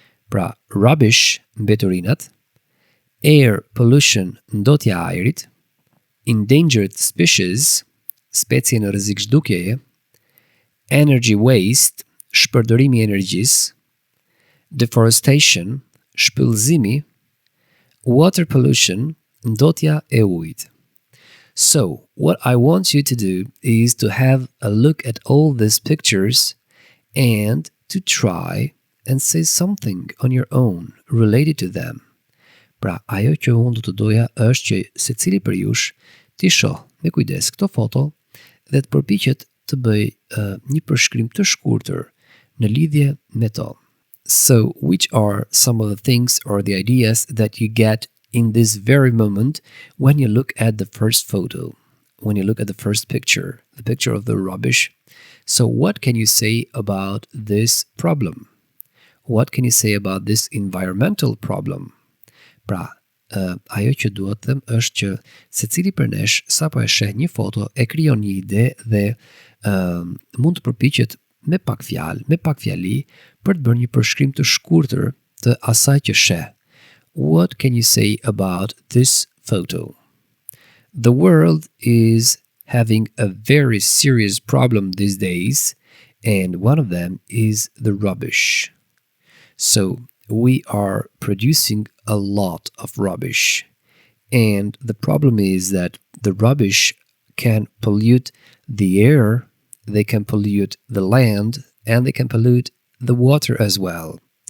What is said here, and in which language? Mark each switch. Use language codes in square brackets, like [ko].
[sq] Pra, rubbish, mbeturinat, [en] air pollution, [sq] ndotja e ajrit, [en] endangered species, [sq] specie në rrezik zhdukjeje, [en] energy waste, [sq] shpërdorimi i energjisë, deforestation, shpëllëzimi, [en] water pollution, [sq] ndotja e ujit. [en] So, what I want you to do is to have a look at all these pictures and to try and say something on your own related to them. [sq] Pra, ajo që unë do të doja është që secili për jush t'i shoh me kujdes këto foto dhe të përpiqet të bëj një përshkrim të shkurtër në lidhje me to. [en] So, which are some of the things or the ideas that you get in this very moment when you look at the first photo, when you look at the first picture, the picture of the rubbish? So, what can you say about this problem? What can you say about this environmental problem? [sq] Pra, ajo që duhet them është që secili për nesh sapo e sheh një foto e krijon një ide dhe mund të përpiqet me pak fjalë, me pak fjali për të bërë një përshkrim të shkurtër të asaj që sheh. [en] What can you say about this photo? The world is having a very serious problem these days, and one of them is the rubbish. So, we are producing a lot of rubbish, and the problem is that the rubbish can pollute the air, they can pollute the land, and they can pollute the water as well.